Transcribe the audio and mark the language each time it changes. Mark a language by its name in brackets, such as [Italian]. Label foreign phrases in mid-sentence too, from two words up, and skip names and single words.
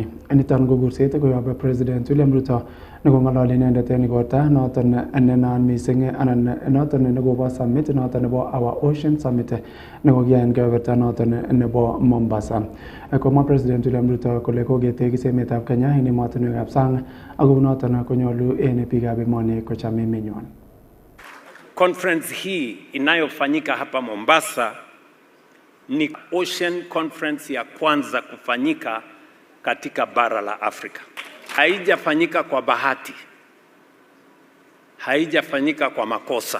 [Kalenjin] Niton ko kurset koyob President William Ruto nekong'ololi inendet en igorta noton nenaan missing anan noton nekobo summit noton nebo Our Ocean Summit nekokiyai en kebeberta noton nebo Mombasa. Komwa President William Ruto kole koketekis emetab Kenya en emotinwekab sang ako noton konyolu en biikab emoni kocham emenywan. [Swahili] Conference hii inayofanyika hapa Mombasa ni Ocean Conference ya kwanza kufanyika katika bara la Afrika. Haijafanyika kwa bahati. Haijafanyika kwa makosa.